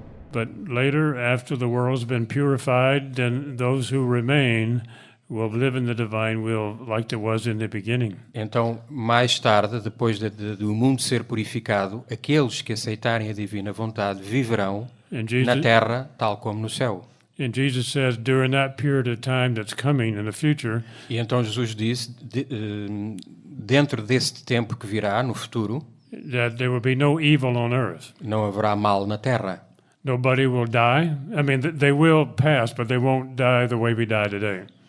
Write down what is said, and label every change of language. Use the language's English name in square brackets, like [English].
[English] But later, after the world's been purified, then those who remain will live in the divine will like it was in the beginning. [Portuguese] Então, mais tarde, depois do mundo ser purificado, aqueles que aceitarem a divina vontade viverão na terra, tal como no céu. [English] And Jesus says, during that period of time that's coming in the future, [Portuguese] E então Jesus disse, dentro deste tempo que virá, no futuro, [English] that there will be no evil on earth. [Portuguese] não haverá mal na terra. [English] Nobody will die. I mean, they will pass, but they won't die the way we die today.